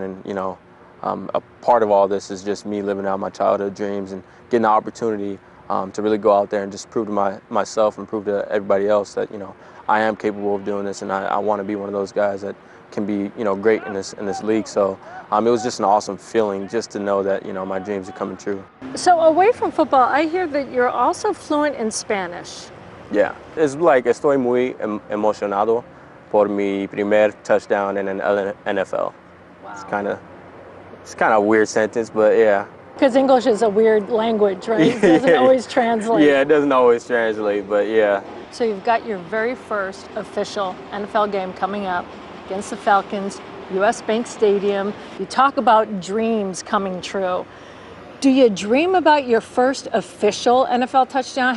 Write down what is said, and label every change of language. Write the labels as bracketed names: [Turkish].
[English] And, you know, a part of all this is just me living out my childhood dreams and getting the opportunity to really go out there and just prove to myself and prove to everybody else that, you know, I am capable of doing this, and I want to be one of those guys that can be, you know, great in this league. So it was just an awesome feeling just to know that, you know, my dreams are coming true. So away from football, I hear that you're also fluent in Spanish. Yeah, it's like [Spanish] estoy muy emocionado por mi primer touchdown [English] in an NFL. Wow. It's kind of a weird sentence, but yeah. Because English is a weird language, right? It doesn't always translate. Yeah, it doesn't always translate, but yeah. So you've got your very first official NFL game coming up against the Falcons, U.S. Bank Stadium. You talk about dreams coming true. Do you dream about your first official NFL touchdown?